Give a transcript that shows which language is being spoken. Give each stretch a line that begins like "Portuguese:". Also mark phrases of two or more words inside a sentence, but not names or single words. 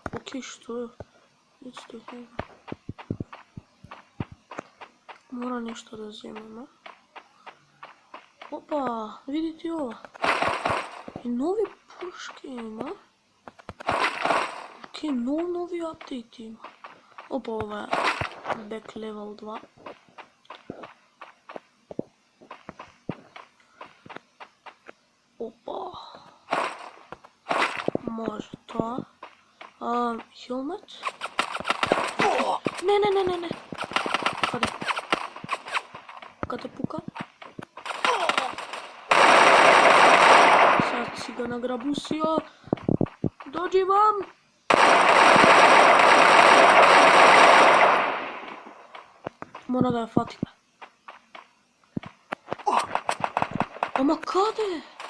Macedonian: Окей, што е? Исто е. Мора нешто да земеме. Опа, видите ова. И нови пушки има. Окей, нови апдейти има. Опа, ова е
English: back level 2.
Macedonian: Опа. Може тоа. Helmet. Не. Каде? Каде пука?
Serbian: Sad si ga nagrabusio. Dođi vam! Mora da je fatima.
Macedonian: Ama kade?